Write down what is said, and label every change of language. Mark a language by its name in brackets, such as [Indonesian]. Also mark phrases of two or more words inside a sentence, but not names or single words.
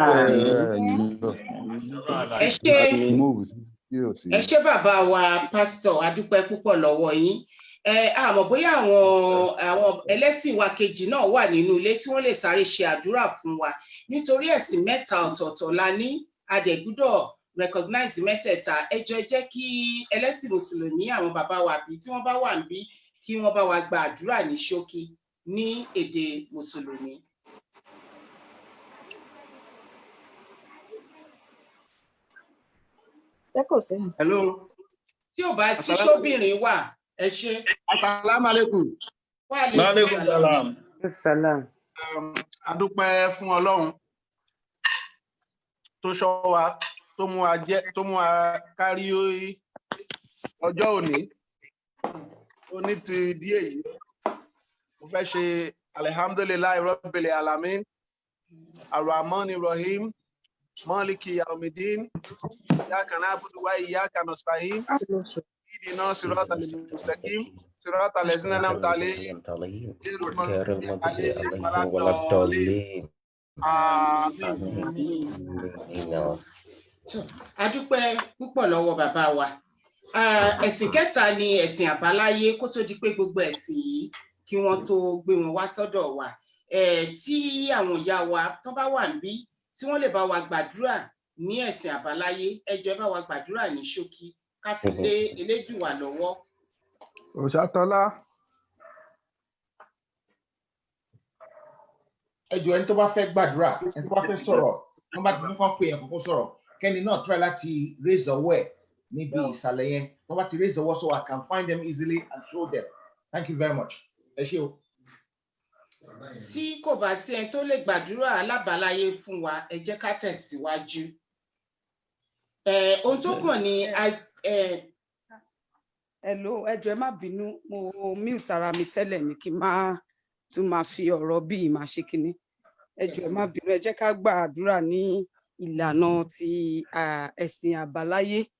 [Yoruba] Ẹ ṣé bàbá wa pásítọ̀ adúpẹ́ púpọ̀ lọ́wọ́ yín àmọ́ bóyá àwọn ẹlẹ́sìn wa kejì náà wà nínú ilé tí wọ́n lè sáré ṣe àdúrà fún wa nítorí ẹ̀sìn mẹ́ta ọ̀tọ̀ọ̀tọ̀ la ní adẹ̀gbúdọ̀ recognize mẹ́tẹ̀ẹ̀ta ẹ jọ̀ọ́ jẹ́ kí ẹlẹ́sìn mùsùlùmí àwọn bàbá wa bí tí wọ́n bá wà níbí kí wọ́n bá wa gba àdúrà ní ṣókí ní èdè mùsùlùmí. Hello. Tí ò bá sí ṣóbìnrin wà ẹ ṣé. [Arabic] السلام عليكم. وعليكم salam. [Yoruba] Adúpẹ́ fún Ọlọ́run tó ṣọ́ wa tó mú wa kárí ọjọ́ òní ti díẹ̀ yìí mo fẹ́ ṣe [Arabic] الحمد لله رب العالمين الرحمن الرحيم مالك يوم الدين إياك نعبد وإياك نستعين اهدنا الصراط المستقيم صراط الذين أنعمت عليهم غير المغضوب عليهم ولا الضالين. [Yoruba] Adúpẹ́ púpọ̀ lọ́wọ́ bàbá wa. Ẹ̀sìn kẹta ni ẹ̀sìn àbáláyé kó tó di pé gbogbo ẹ̀sìn yìí kí wọ́n tó gbé wọn wá sọ́dọ̀ wa. Tí àwọn ìyá wa tó bá wà níbí tí wọ́n lè bá wa gbàdúrà ní ẹ̀sìn àbáláyé ẹ jọ̀ọ́ bá wa gbàdúrà ní ṣókí ká fi lé Elédùwà lọ́wọ́. Òṣàtọ́lá. Ẹ jọ̀ọ́ ẹni tó bá fẹ́ gbàdúrà ẹni tó bá fẹ́ sọ̀rọ̀ wọ́n bá ti ní kán pé ẹ̀ kókó sọ̀rọ̀ kẹ́ni náà try láti raise ọwọ́ ẹ̀ níbi ìsàlẹ̀ yẹn wọ́n bá ti raise ọwọ́ [English] so I can find them easily and show them. Thank you very much. [Yoruba] Ẹ ṣé o. Tí kò bá sí ẹni tó lè gbàdúrà alábàáláyé fún wa ẹ jẹ́ ká tẹ̀síwájú. Ohun tó kàn ní hello ẹ jọ̀ọ́ ẹ má bínú mo mute ara mi tẹ́lẹ̀ ní kí n má tún máa fi ọ̀rọ̀ bíi máa ṣe kinní ẹ jọ̀ọ́ ẹ má bínú ẹ jẹ́ ká gbàdúrà ní ìlànà ti ẹ̀sìn àbáláyé